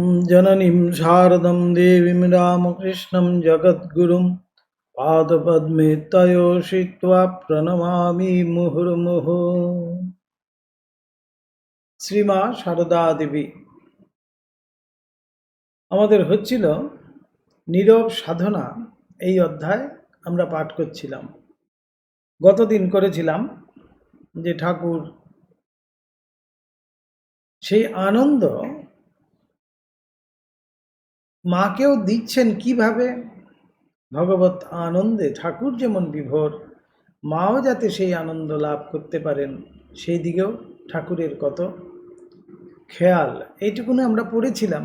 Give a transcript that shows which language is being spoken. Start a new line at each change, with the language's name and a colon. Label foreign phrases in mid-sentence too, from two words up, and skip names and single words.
Sanskrit: जननीं शारदं देवीं रामकृष्णं जगद्गुरुं पादपद्मे तयोषित्वा प्रणमामि मुहुर्मुहुः।
Bangla: শ্রীমা সারদা দেবী। আমাদের হচ্ছিল নীরব সাধনা, এই অধ্যায় আমরা পাঠ করছিলাম। গতদিন করেছিলাম যে ঠাকুর সেই আনন্দ মাকেও দিচ্ছেন কিভাবে, ভগবত আনন্দে ঠাকুর যেমন বিভোর, মাও যাতে সেই আনন্দ লাভ করতে পারেন সেই দিকেও ঠাকুরের কত খেয়াল, এইটুকুনি আমরা পড়েছিলাম।